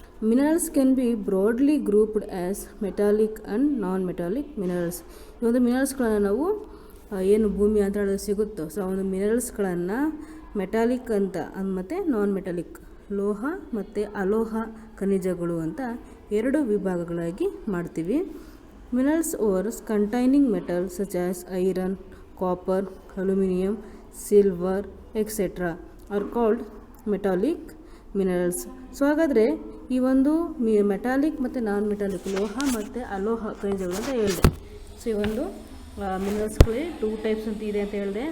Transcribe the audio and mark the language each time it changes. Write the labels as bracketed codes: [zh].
[en] Minerals can be broadly grouped as metallic and non metallic minerals. [kn] ಈ ಒಂದು ಮಿನರಲ್ಸ್ಗಳನ್ನು ನಾವು ಏನು ಭೂಮಿ ಅಂತರಾಳದಲ್ಲಿ ಸಿಗುತ್ತೋ, ಸೊ ಆ ಒಂದು ಮಿನರಲ್ಸ್ಗಳನ್ನು ಮೆಟಾಲಿಕ್ ಅಂತ ಮತ್ತು ನಾನ್ ಮೆಟಾಲಿಕ್, ಲೋಹ ಮತ್ತು ಅಲೋಹ ಖನಿಜಗಳು ಅಂತ 2 ವಿಭಾಗಗಳಾಗಿ ಮಾಡ್ತೀವಿ. [en] Minerals ores containing metals such as iron, copper, aluminum, silver, etc. are called metallic minerals. [kn] So ಹಾಗಾದರೆ ಈ ಒಂದು ಮೆಟಾಲಿಕ್ ಮತ್ತು ನಾನ್ ಮೆಟಾಲಿಕ್, ಲೋಹ ಮತ್ತು ಅಲೋಹ ಖನಿಜಗಳು ಅಂತ ಹೇಳಿದೆ. ಸೊ ಈ ಒಂದು ಮಿನರಲ್ಸ್ಗಳೇ 2 ಟೈಪ್ಸ್ ಅಂತ ಇದೆ ಅಂತ ಹೇಳಿದೆ.